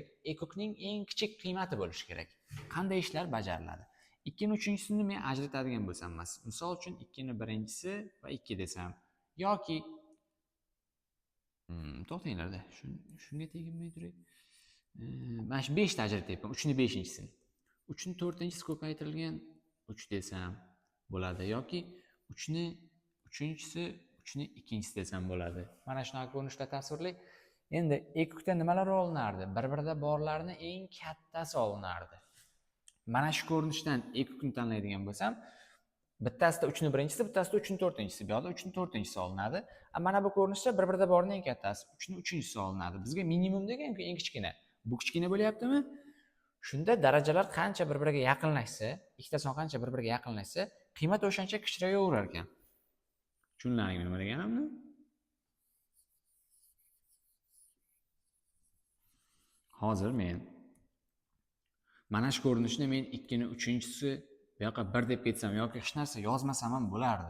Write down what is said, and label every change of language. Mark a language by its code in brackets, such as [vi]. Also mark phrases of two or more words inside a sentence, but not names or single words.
[uz] Ekukning eng kichik qiymati bo'lishi kerak. Qanday ishlar bajariladi? 2 ni 3-sini men ajratadigan bo'lsam, misol uchun 2 ni 1-si va 2 desam yoki to'xtanglarda, shunga teginmay turay. Mana shu 5 ta ajratyapman, 3 ni 5-sini. 3 ni 4-si ko'paytirilgan 3 desam bo'ladi yoki 3 ni 3-si, 3 ni 2-si desam bo'ladi. Mana shunaqa ko'rinishda tasvirlang. Endi ekukda nimalar olinardi? Bir-birida borlarni eng kattasi olinardi. Mana shu ko'rinishdan ekukni tanlaydigan bo'lsam, bittasida 3 ni 1-si, bittasida 3 ni 4-si. Bu yoqda 3 ni 4-si olinadi. Mana bu ko'rinishda bir-birida borning eng kattasi 3 ni 3-si olinadi. Bizga minimum degan-ku eng kichkina. Bu kichkina bo'lyaptimi? Shunda darajalar qancha bir-biriga yaqinlashsa, ikkita son qancha bir-biriga yaqinlashsa, qiymat o'shancha kichiraverar ekan. Tushunlaringmi nima deganimni? Hozir men mana shu ko'rinishni men 2 ni 3-si bu yoqqa 1 deb ketsam yoki hech narsa yozmasam ham bo'lardi.